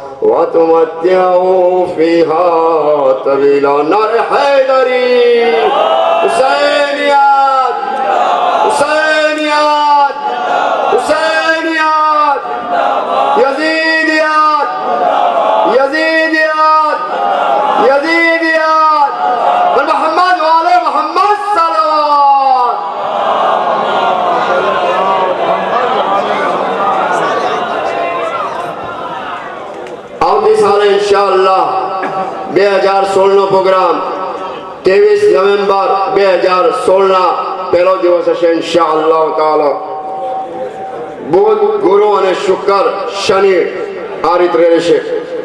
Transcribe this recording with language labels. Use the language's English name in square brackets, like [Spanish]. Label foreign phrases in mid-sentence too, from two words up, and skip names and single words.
[Arabic] وتمتعه فيها طويلا نار حيدري حسينيات حسينيات حسينيات يزيديات يزيديات يزيديات بالمحمد وعلى محمد صلوات [Gujarati] આવતી સાલે ઇન્શાઅલ્લાહ 2016 પ્રોગ્રામ 23 નવેમ્બર 2016 પહેલો દિવસ હશે [Arabic] إن شاء الله تعالى [Gujarati] બુધ ગુરુ અને શુક્ર શનિ આ રીતે રહેશે